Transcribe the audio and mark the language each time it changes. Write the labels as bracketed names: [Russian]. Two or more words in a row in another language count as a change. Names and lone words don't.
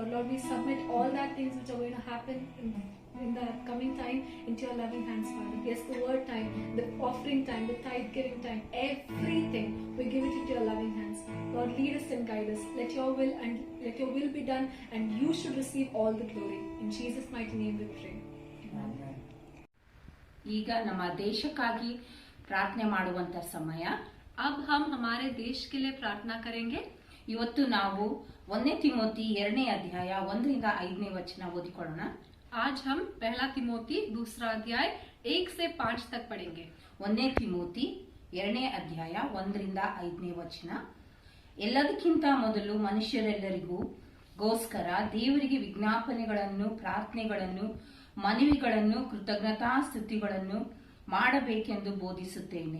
[English] Lord, we submit all that things which are going to happen in the coming time into your loving hands, Father. Yes, the word time, the offering time, the tithe giving time, everything, we give it into your loving hands. Lord, lead us and guide us. Let your will be done, and you should receive all the glory. In Jesus' mighty name we pray. Amen. [Kannada] ಈಗ ನಮ್ಮ ದೇಶಕ್ಕಾಗಿ ಪ್ರಾರ್ಥನೆ ಮಾಡುವಂತ ಸಮಯ. [Hindi] अब हम हमारे देश के लिए प्रार्थना करेंगे. [Kannada] ಇವತ್ತು ನಾವು 1 ತಿಮೋತಿ 2ನೇ ಅಧ್ಯಾಯ 1ರಿಂದ 5ನೇ ವಚನ ಓದಿಕೊಳ್ಳೋಣ. [Hindi] आज हम पहला तिमोती 2 अध्याय 1 से 5 तक पढ़ेंगे. [Kannada] 1 ತಿಮೋತಿ 2ನೇ ಅಧ್ಯಾಯ 1ರಿಂದ 5ನೇ ವಚನ. ಎಲ್ಲದಕ್ಕಿಂತ ಮೊದಲು ಮನುಷ್ಯರೆಲ್ಲರಿಗೂ ಗೋಸ್ಕರ ದೇವರಿಗೆ ವಿಜ್ಞಾಪನೆಗಳನ್ನು, ಪ್ರಾರ್ಥನೆಗಳನ್ನು, ಮನವಿಗಳನ್ನು, ಕೃತಜ್ಞತಾಸ್ತುತಿಗಳನ್ನು ಮಾಡಬೇಕೆಂದು ಬೋಧಿಸುತ್ತೇನೆ.